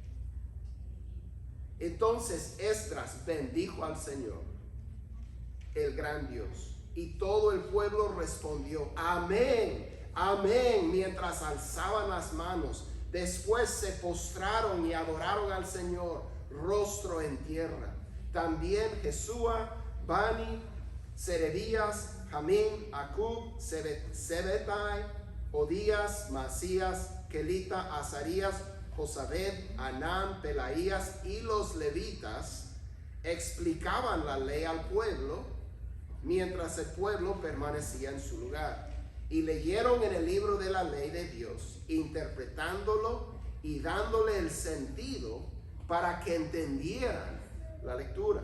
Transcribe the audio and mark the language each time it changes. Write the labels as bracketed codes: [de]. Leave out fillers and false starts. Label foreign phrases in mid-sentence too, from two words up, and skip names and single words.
[es] Entonces Esdras bendijo al Señor, el gran Dios, y todo el pueblo respondió: amén, amén, mientras alzaban las manos. Después se postraron y adoraron al Señor, rostro en tierra. También Jesúa, Bani, Serebías, Jamín, Acub, Sebetai, Odías, Masías, Kelita, Azarías, Josabed, Anán, Pelaías y los levitas explicaban la ley al pueblo, mientras el pueblo permanecía en su lugar. Y leyeron en el libro de la ley de Dios, interpretándolo y dándole el sentido para que entendieran la lectura.